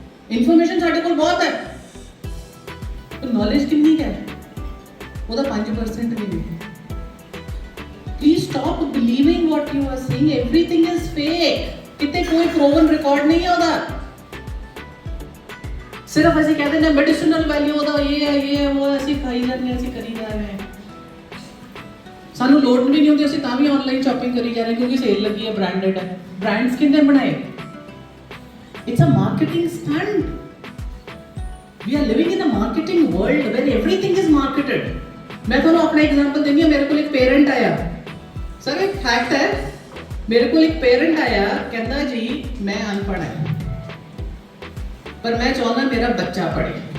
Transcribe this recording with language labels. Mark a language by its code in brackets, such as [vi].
[hi] Information साढ़े को बहुत है, तो knowledge कितनी है? वो तो 5% भी नहीं. [en] Please stop believing what you are seeing. Everything is fake. [hi] कितने कोई [en] proven record [hi] नहीं है उधर. सिर्फ ऐसे कहते हैं मेडिसिनल वैल्यू होता ये है वो ऐसे खाई जा रहे हैं, ऐसे करी जा रहे हैं. [pa] सानू लोड भी नहीं होती, ਅਸੀਂ ਤਾਂ ਵੀ ਆਨਲਾਈਨ ਸ਼ਾਪਿੰਗ ਕਰੀ ਜਾ ਰਹੇ ਕਿਉਂਕਿ ਸੇਲ ਲੱਗੀ ਹੈ, ਬ੍ਰਾਂਡਡ ਹੈ. ਬ੍ਰਾਂਡਸ ਕਿੰਨੇ ਬਣਾਏ? [en] It's a marketing stunt. We are living in a marketing world where everything is marketed. [pa] ਮੈਂ ਤੁਹਾਨੂੰ ਆਪਣਾ ਐਗਜ਼ਾਮਪਲ ਦਿੰਦੀ ਹਾਂ. ਮੇਰੇ ਕੋਲ ਇੱਕ ਪੇਰੈਂਟ ਆਇਆ, ਸਰ ਇੱਕ ਫੈਕਟ ਹੈ, ਮੇਰੇ ਕੋਲ ਇੱਕ ਪੇਰੈਂਟ ਆਇਆ, ਕਹਿੰਦਾ ਜੀ ਮੈਂ ਅਨਪੜ੍ਹ ਹਾਂ ਪਰ ਮੈਂ ਚਾਹੁੰਦਾ ਮੇਰਾ ਬੱਚਾ ਪੜ੍ਹੇ.